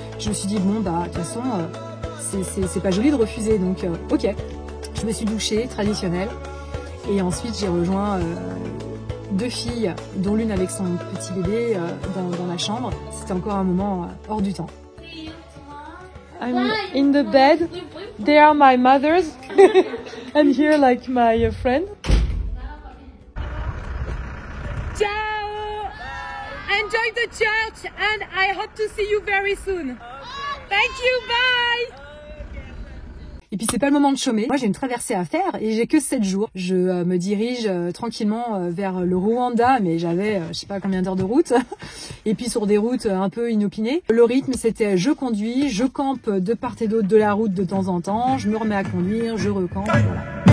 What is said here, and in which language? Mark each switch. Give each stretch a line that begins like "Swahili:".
French: Je me suis dit bon bah de toute façon c'est pas joli de refuser, donc ok. Je me suis douchée, traditionnelle, et ensuite j'ai rejoint 2 filles, dont l'une avec son petit bébé dans la chambre. C'était encore un moment hors du temps.
English: I'm in the bed. They are my mothers, and here like my friend. Ciao! Enjoy the church, and I hope to see you very soon. Thank you, bye!
French: Et puis c'est pas le moment de chômer. Moi j'ai une traversée à faire et j'ai que 7 jours. Je me dirige tranquillement vers le Rwanda, mais j'avais je sais pas combien d'heures de route. Et puis sur des routes un peu inopinées. Le rythme c'était je conduis, je campe de part et d'autre de la route de temps en temps, je me remets à conduire, je recampe, voilà.